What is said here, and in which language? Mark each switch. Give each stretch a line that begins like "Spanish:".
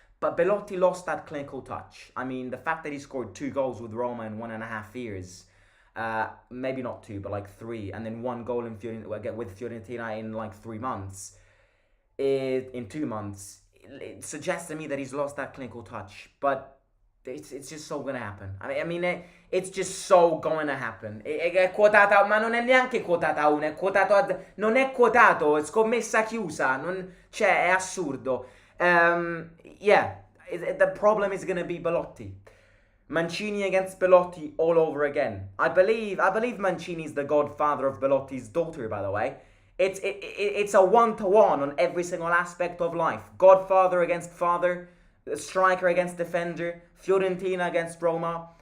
English: But Belotti lost that clinical touch. I mean, the fact that he scored 2 goals with Roma in 1.5 years, maybe not 2, but like 3, and then 1 goal with Fiorentina in like 3 months, in 2 months, it suggests to me that he's lost that clinical touch. But it's just so gonna happen. It's just so going to happen.
Italian: È quotata, ma non è neanche quotata 1, è quotato non è quotato, è scommessa chiusa, è assurdo.
English: Yeah, the problem is gonna be Belotti. Mancini against Belotti all over again. I believe Mancini's the godfather of Belotti's daughter, by the way. It's a 1-to-1 on every single aspect of life. Godfather against father, striker against defender, Fiorentina against Roma.